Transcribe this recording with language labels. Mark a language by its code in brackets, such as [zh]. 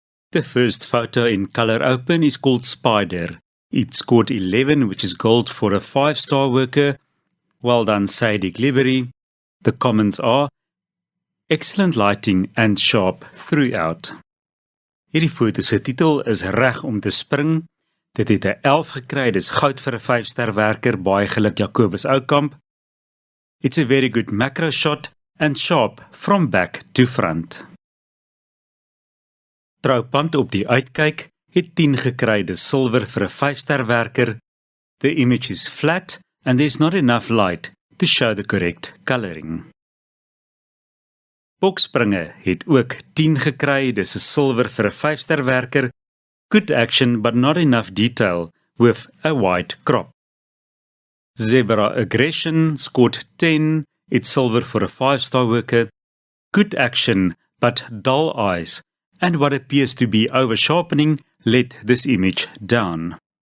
[en] The first photo in Color Open is called Spider. It scored 11, which is gold for a 5-star worker. Well done, Sadie Glibbery. The comments are excellent lighting and sharp throughout. [af] Hierdie foto se titel is Reg om te spring. Dit het 'n 11 gekry, dis goud vir 'n 5-ster werker, baie geluk Jacobus Oukamp. [en] It's a very good macro shot and sharp from back to front. [af] Troupand op die uitkyk het 10 gekry, dis silwer vir 'n 5-ster werker. [en] The image is flat and there's not enough light to show the correct coloring. [af] Bokspringe het ook 10 gekry, dis 'n silwer vir 'n 5-ster werker. [en] Good action but not enough detail with a white crop. Zebra Aggression scored 10, it's silver for a 5-star worker. Good action but dull eyes and what appears to be over-sharpening let this image down.